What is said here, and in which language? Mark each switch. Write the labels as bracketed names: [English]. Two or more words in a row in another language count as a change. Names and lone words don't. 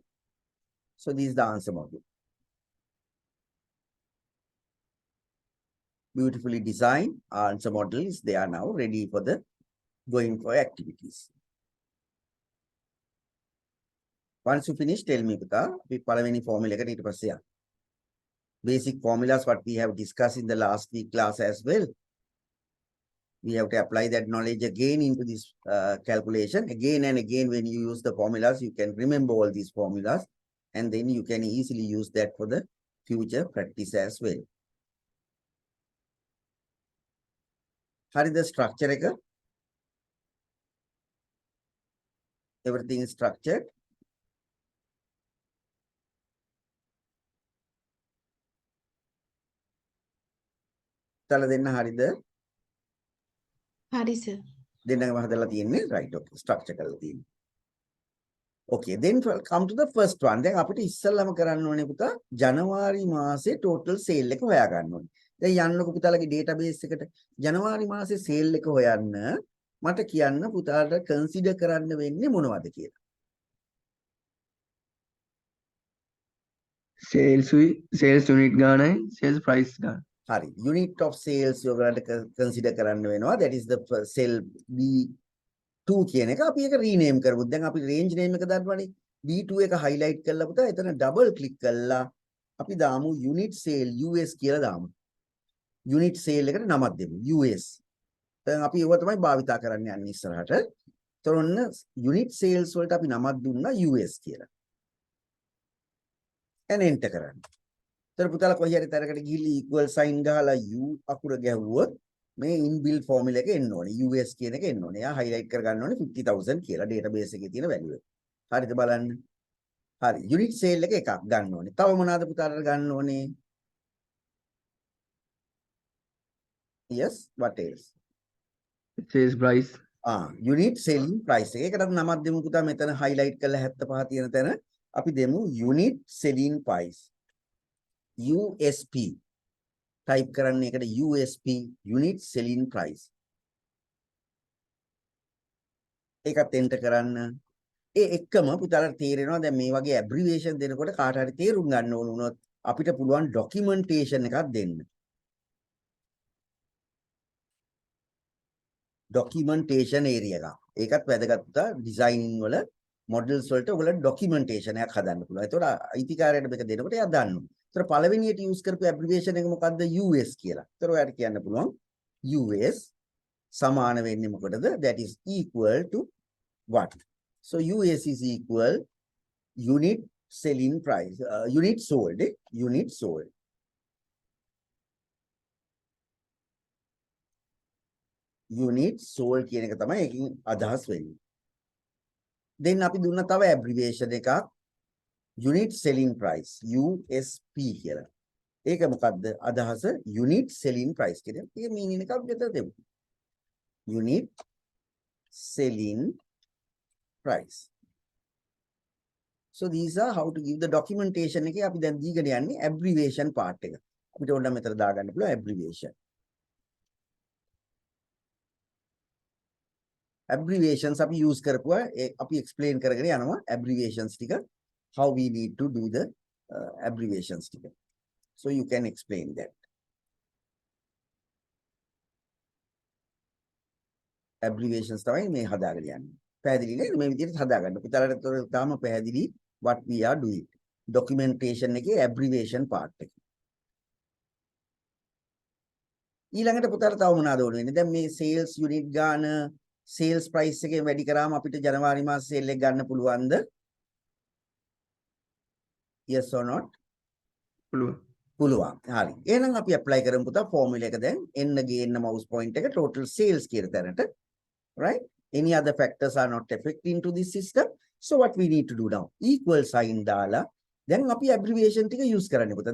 [English] So this is the answer module. Beautifully designed answer model is they are now ready for the going for activities. Once you finish, tell me, [Sinhala] පුතා, අපි පළවෙනි formula එකට ඊට පස්සේ යන්න. [English] Basic formulas what we have discussed in the last week class as well. We have to apply that knowledge again into this calculation. Again and again, when you use the formulas, you can remember all these formulas. And then you can easily use that for the future practice as well. [Sinhala] හරිද structure එක? [English] Everything is structured. [Sinhala] තල දෙන්න හරිද? හරි සර්. දෙන්නම හදලා තියෙන්නේ right. [English] Okay, structure [Sinhala] කරලා තියෙන්නේ. [English] Okay, then come to the first one. [Sinhala] දැන් අපිට ඉස්සෙල්ලාම කරන්න ඕනේ පුතා ජනවාරි මාසේ [English] total sale [Sinhala] එක හොයා ගන්න ඕනේ. දැන් යන්නකො පුතාලගේ database එකට ජනවාරි මාසේ sale එක හොයන්න මට කියන්න පුතාලට consider කරන්න වෙන්නේ මොනවද කියලා. [English] sales unit [Sinhala] ගානයි [English] sales price [Sinhala] ගාන. හරි. [English] Unit of sales [Sinhala] ඔයගලන්ට consider කරන්න වෙනවා. [English] That is the cell B2 [Sinhala] කියන එක. අපි ඒක rename කරමු. දැන් අපි [English] range name [Sinhala] එක දාන්නවනේ. B2 එක highlight කරලා පුතා එතන [English] double click [Sinhala] කරලා අපි දාමු [English] unit sale US [Sinhala] කියලා දාමු. [English] Unit sale [Sinhala] එකට නමක් දෙමු US. දැන් අපි ඒව තමයි භාවිතා කරන්න යන්නේ ඉස්සරහට. ඒතර ඔන්න [English] unit sales [Sinhala] වලට අපි නමක් දුන්නා US කියලා. and enter කරන්න. ඒතර පුතාලා කොහේ හරි තරකට ගිහිල්ලා [English] equal sign [Sinhala] ගහලා U අකුර ගැහුවොත් මේ [English] inbuilt formula [Sinhala] එක එන්න ඕනේ. US කියන එක එන්න ඕනේ. එයා highlight කර ගන්න ඕනේ 50000 කියලා database එකේ තියෙන value එක. හරිද බලන්න. හරි. [English] unit sale [Sinhala] එක එකක් ගන්න ඕනේ. තව මොනවාද පුතාලට ගන්න ඕනේ? [English] Yes, what else? sales price unit selling price [Sinhala] එක. ඒකටත් නමක් දෙමු පුතා. මෙතන highlight කරලා 75 තියෙන තැන අපි දෙමු [English] unit selling price. [Sinhala] USP. type කරන්න එකට [English] USP unit selling price. [Sinhala] ඒකත් enter කරන්න. ඒ එක්කම පුතාලට තේරෙනවා දැන් මේ වගේ abbreviation දෙනකොට කාට හරි තේරුම් ගන්න ඕන වුණොත් අපිට පුළුවන් documentation එකක් දෙන්න. [English] documentation area [Sinhala] එක. ඒකත් වැදගත් පුතා designing වල models වලට ඔයගොල්ලෝ documentation එකක් හදන්න පුළුවන්. ඒතකොට අයිතිකාරයට මේක දෙනකොට එයා දන්නවා. ඒතර පළවෙනියට use කරපු abbreviation එක මොකද්ද? US කියලා. ඒතර ඔයාලට කියන්න පුළුවන් US සමාන වෙන්නේ මොකටද? [English] That is equal to what? So US is equal unit selling price, unit sold, unit sold. Unit sold [Sinhala] කියන එක තමයි ඒකෙන් අදහස් වෙන්නේ. Then අපි දුන්න තව abbreviation එකක් [English] unit selling price USP [Sinhala] කියලා. ඒක මොකද්ද? අදහස [English] unit selling price [Sinhala] කියන එක. ඒක meaning එකක් විතර දෙමු. [English] Unit selling price. So these are how to give the documentation [Sinhala] එකේ අපි දැන් දීගෙන යන්නේ [English] abbreviation part එක. [Sinhala] අපිට ඕන නම් මෙතන දාගන්න පුළුවන් abbreviation. Abbreviations අපි use කරපුවා අපි explain කරගෙන යනවා abbreviations ටික [English] how we need to do the abbreviations [Sinhala] ටික. [English] So you can explain that. [Sinhala] Abbreviations තමයි මේ හදාගෙන යන්නේ. පැහැදිලි නේද? මේ විදිහට හදාගන්න. පුතාලට තාම පැහැදිලි [English] what we are doing. [Sinhala] Documentation එකේ [English] abbreviation part [Sinhala] එක. ඊළඟට පුතාලට තව මොනවද ඕන වෙන්නේ? දැන් මේ [English] sales unit [Sinhala] ගාන [English] sales price [Sinhala] එකෙන් වැඩි කරාම අපිට ජනවාරි මාස sale එක ගන්න පුළුවන්ද? [English] Yes or not? [Sinhala] පුළුවන්. හරි. එහෙනම් අපි apply කරමු පුතා formula එක දැන් n ගේන්න [English] mouse point [Sinhala] එක [English] total sales [Sinhala] කියන තැනට. [English] Right? Any other factors are not affecting to this system. So what we need to do now? Equal sign [Sinhala] දාලා දැන් අපි abbreviation ටික use කරන්න පුතා.